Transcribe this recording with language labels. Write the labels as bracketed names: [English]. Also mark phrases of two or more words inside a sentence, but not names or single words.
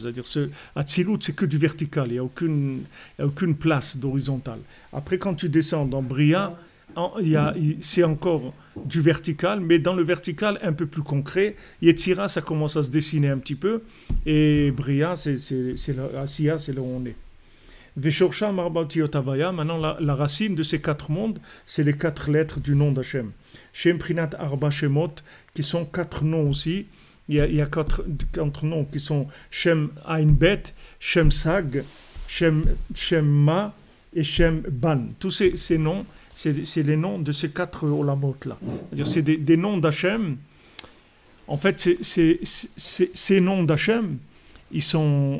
[French] C'est-à-dire Atzilut c'est que du vertical, il n'y a aucune place d'horizontal. Après quand tu descends dans Bria, c'est encore du vertical, mais dans le vertical un peu plus concret. Yetzira ça commence à se dessiner un petit peu, et Bria c'est Asiya, c'est là où on est. [Hebrew] ושורשם ארבע אותיות הויה. [French] Maintenant la racine de ces 4 mondes, c'est les 4 lettres du nom d'Hachem. [Hebrew] שם פרינת ארבע שמות, [French] qui sont 4 noms aussi. Il y a 4 noms qui sont Shem Ain Bet, Shem Sag, Shem Ma et Shem Ban. Tous ces noms, c'est les noms de ces 4 olamot-là. C'est-à-dire c'est des noms d'Hachem. En fait, ces noms d'Hachem, ils sont...